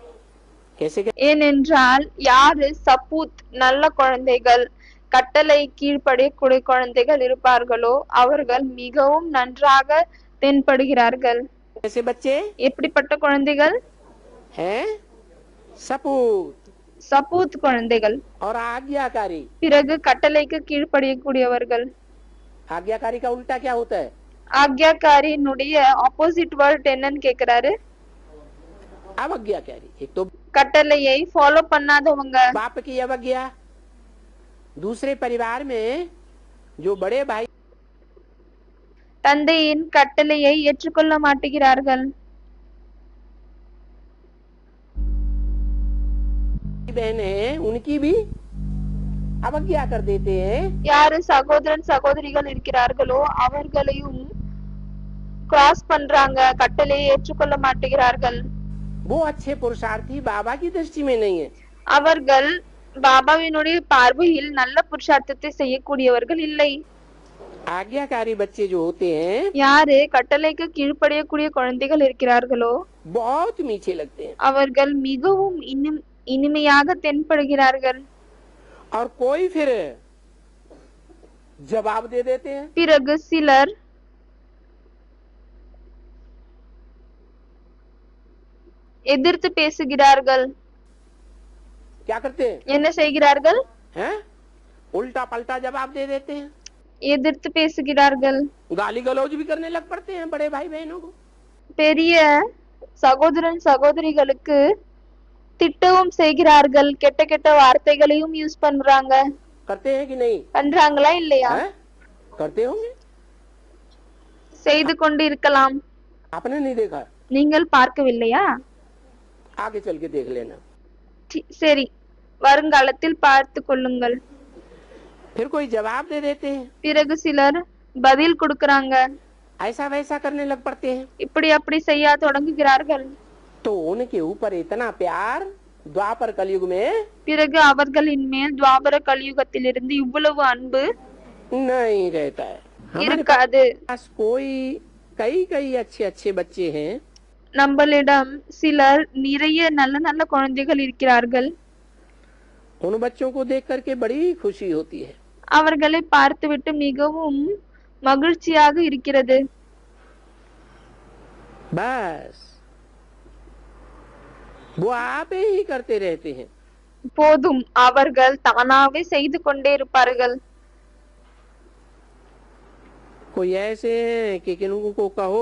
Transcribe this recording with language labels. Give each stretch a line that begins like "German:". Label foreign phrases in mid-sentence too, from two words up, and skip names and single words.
Hindi: कैसे
Tamil: ஏனென்றால் யாரு சபூத் நல்ல குழந்தைகள், கட்டளை கீழ்ப்படியக்கூடிய குழந்தைகள் இருப்பார்களோ அவர்கள் மிகவும் நன்றாக தென்படுகிறார்கள்.
Hindi: कैसे बच्चे
Tamil: எப்படிப்பட்ட குழந்தைகள்?
Hindi: हैं? सपूत।
Tamil: சபூத் குழந்தைகள்.
Hindi: और आज्ञाकारी।
Tamil: பிறகு கட்டளைக்கு கீழ்ப்படியக்கூடியவர்கள்.
Hindi: आज्ञाकारी का उल्टा क्या होता है?
Tamil: ஆக்ஞாக்காரியினுடைய
English: opposite word
Tamil: என்னன்னு கேக்குறாரு.
Hindi: अवज्ञाकारी। एक तो
Tamil: கட்டளையை ஃபாலோ பண்ணாதவங்க.
Hindi: बाप की अवज्ञा, दूसरे परिवार में जो बड़े भाई
Tamil: தந்தையின் கட்டளையை ஏற்றுக்கொள்ள மாட்டேங்கிறார்கள்.
Hindi: बहन है उनकी भी अवज्ञा कर देते हैं।
Tamil: யாரு சகோதரன் சகோதரிகள் இருக்கிறார்களோ அவர்களையும் கிராஸ் பண்றாங்க, கட்டளையை ஏற்றுக்கொள்ள மாட்டேங்கிறார்கள்.
Hindi: वो अच्छे पुरुषार्थी बाबा की दृष्टि में नहीं है।
Tamil: அவர்கள் பாபாவினுடைய பார்வையில் நல்ல புருஷார்த்தத்தை செய்யக்கூடியவர்கள் இல்லை.
Hindi: आज्ञाकारी बच्चे जो होते हैं
Tamil: யாரு கட்டளைக்கு கீழ்ப்படியக்கூடிய குழந்தைகள் இருக்கிறார்களோ
Hindi: बहुत मीठे लगते हैं
Tamil: அவர்கள் மிகவும் இனிமையாக தென்படுகிறார்கள்.
Hindi: और कोई फिर जवाब दे देते हैं।
Tamil: பிறகு சிலர் எதிர்த்து பேசுகிறார்கள்.
Hindi: क्या करते हैं?
Tamil: என்ன செய்கிறார்கள்?
Hindi: हैं? उल्टा पलटा जवाब दे देते हैं।
Tamil: எதிர்த்து பேசுகிறார்கள்.
Hindi: गाली गलौज भी करने लग पड़ते हैं बड़े भाई बहनों को।
Tamil: பெரிய சகோதரன் சகோதரிகளுக்கு திட்டவும் செய்கிறார்கள், கெட்ட கெட்ட வார்த்தைகளையும் யூஸ் பண்றாங்க.
Hindi: करते हैं कि नहीं?
Tamil: பண்றாங்களா இல்லையா?
Hindi: हैं? करते होंगे।
Tamil: செய்து கொண்டு இருக்கலாம்.
Hindi: आपने नहीं देखा?
Tamil: நீங்கள் பார்க்கவில்லையா?
Hindi: आगे चल के देख लेना।
Tamil: சரி, வருங்காலத்தில் பார்த்து கொள்ளுங்கள்.
Hindi: फिर कोई जवाब दे देते हैं।
Tamil: பிறகு சிலர் பதில் கொடுக்கறாங்க.
Hindi: ऐसा वैसा करने लग पड़ते हैं।
Tamil: இப்படி அப்படி செய்ய தொடங்குகிறார்கள்.
Hindi: तो उनके ऊपर इतना प्यार द्वापर कलयुग में
Tamil: பிறகு அவர்களின் மேல் துவாபர கலியுகத்திலிருந்து இவ்வளவு அன்பு
Hindi: नहीं रहता है। हमारे
Tamil: இருக்காது.
Hindi: पास कोई कई कई अच्छे अच्छे बच्चे हैं।
Tamil: நம்மளிடம் சிலர் நிறைய நல்ல நல்ல குழந்தைகள் இருக்கிறார்கள்.
Hindi: उन बच्चों को देख करके बड़ी खुशी होती है।
Tamil: அவர்களை பார்த்துவிட்டு மிகவும் மகிழ்ச்சியாக இருக்கிறது.
Hindi: बस वो आप ही करते रहते हैं।
Tamil: போதும், அவர்கள் தானாவே செய்து கொண்டே இருப்பார்கள்.
Hindi: कोई ऐसे हैं कि किन्हीं को कहो